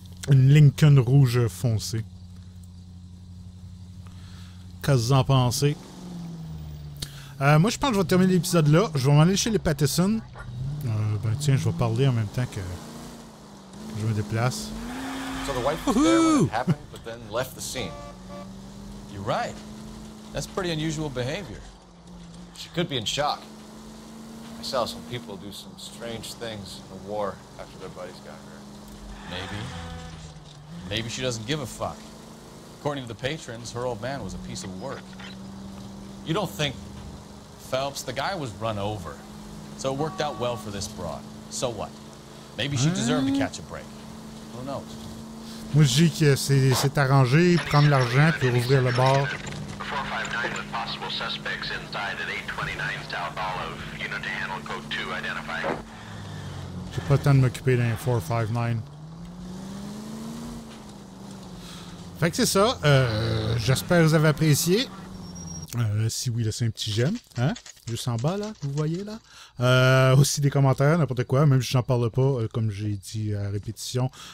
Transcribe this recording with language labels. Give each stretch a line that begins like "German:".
French: Une Lincoln rouge foncée. Qu'est-ce que vous en pensez? Moi, je pense que je vais terminer l'épisode là. Je vais m'en aller chez les Patterson. Ben tiens, je vais parler en même temps que je me déplace.
English: So the wife was there when it happened, but then left the scene. You're right. That's pretty unusual behavior. She could be in shock. I saw some people do some strange things in the war after their buddies got hurt. Maybe. Maybe she doesn't give a fuck. According to the patrons, her old man was a piece of work. You don't think... Phelps, the guy was run over. So it worked out well for this broad. So what? Maybe she deserved to catch a break. Who knows?
French: Moi, je dis que c'est arrangé, prendre l'argent puis rouvrir le bar.
English: 459 with possible suspects inside at 829 South Olive. Unit to handle code 2 identified.
French: J'ai pas le temps de m'occuper d'un 459. Fait que c'est ça. J'espère que vous avez apprécié. Si oui, laissez un petit j'aime. Hein? Juste en bas, là. Vous voyez, là. Aussi des commentaires, n'importe quoi. Même si je n'en parle pas, comme j'ai dit à répétition.